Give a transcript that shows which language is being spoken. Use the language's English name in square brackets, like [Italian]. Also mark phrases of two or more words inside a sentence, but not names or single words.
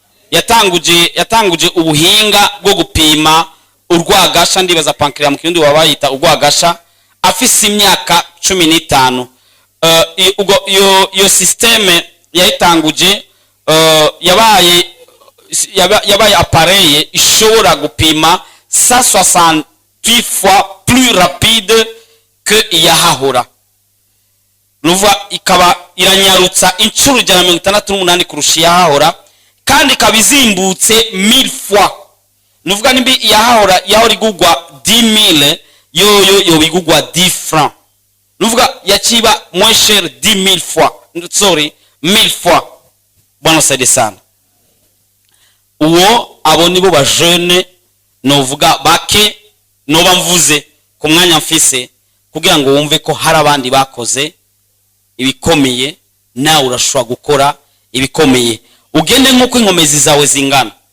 [Rundi] Yatanguje, yatanguje ubuhinga bwo gupima urwagasha, ndibaza pancreas mu kirundi baba bayita urwagasha, afise imyaka cumi n'itanu. Eh, i-, ubwo iyo, iyo systeme yayitanguje, eh, yabaye, yaba-, yabaye appareil ishobora gupima [French] cent soixante-huit fois plus rapide que [Rundi] iyahahora. Nuvuga ikaba iranyarutsa incuro ijana na mirongo itandatu n'umunani kurusha iyahahora, kandi ikaba izimbutse [French] mille fois. [Rundi] Nuvuga nimba iyahahora yahora igugwa [French] dix mille, [Rundi] yoyo yoba igugwa [French] dix francs. [Rundi] Nuvuga yaciba [French] moins cher dix mille fois. Sorry, mille fois. [Swahili] Bwana saidie sana. [Rundi] Uwo, abo nibo ba jeune novuga bake noba mvuze ku mwanya mfise, kugira ngo wumve ko hari abandi bakoze ibikomeye, nawe urashobora gukora ibikomeye. Ugende nk'uko inkomezi zawe zingana.